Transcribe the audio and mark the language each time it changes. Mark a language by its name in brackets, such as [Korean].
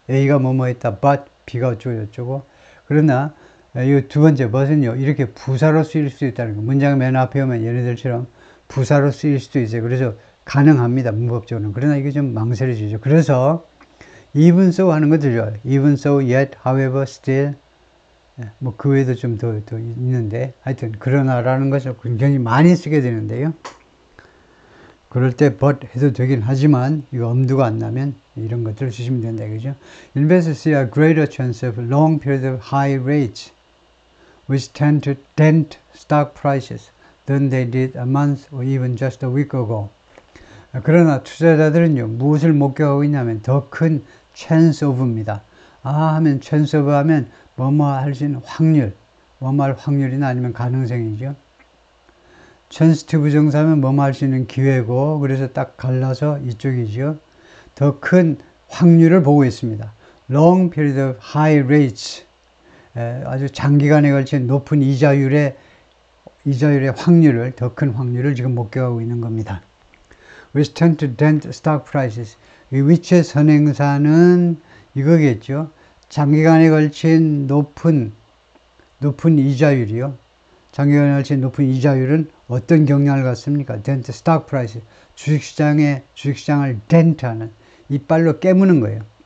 [Korean] A가 뭐뭐 했다, but, B가 어쩌고. 그러나, 이 두 번째 but은요, 이렇게 부사로 쓰일 수 있다는 거. 문장 맨 앞에 오면 얘네들처럼 부사로 쓰일 수도 있어요. 그래서 가능합니다. 문법적으로는. 그러나 이게 좀 망설여지죠. 그래서, [English] even so [Korean] 하는 것들 좋아요. [English] even so, yet, however, still. [Korean] 뭐, 그 외에도 좀 더 있는데, 하여튼, 그러나라는 것을 굉장히 많이 쓰게 되는데요. 그럴 때 but 해도 되긴 하지만, 이거 엄두가 안 나면 이런 것들을 쓰시면 된다, 그죠? [English] Investors see a greater chance of long period of high rates, which tend to dent stock prices than they did a month or even just a week ago. [Korean] 그러나 투자자들은요, 무엇을 목격하고 있냐면 더 큰 chance of입니다. 하면 chance of 하면 뭐뭐 할 수 있는 확률, 뭐뭐 할 확률이나 아니면 가능성이죠. chance to 부정사면 뭐뭐 할 수 있는 기회고, 그래서 딱 갈라서 이쪽이죠. 더 큰 확률을 보고 있습니다. [English] long period of high rates, [Korean] 아주 장기간에 걸친 높은 이자율의 확률을, 더 큰 확률을 지금 목격하고 있는 겁니다. [English] which tend to dent stock prices. [Korean] 이 위치의 선행사는 이거겠죠. 장기간에 걸친 높은 이자율이요. 장기간에 걸친 높은 이자율은 어떤 경향을 갖습니까? [English] dent stock price. [Korean] 주식시장을 dent하는, 이빨로 깨무는 거예요.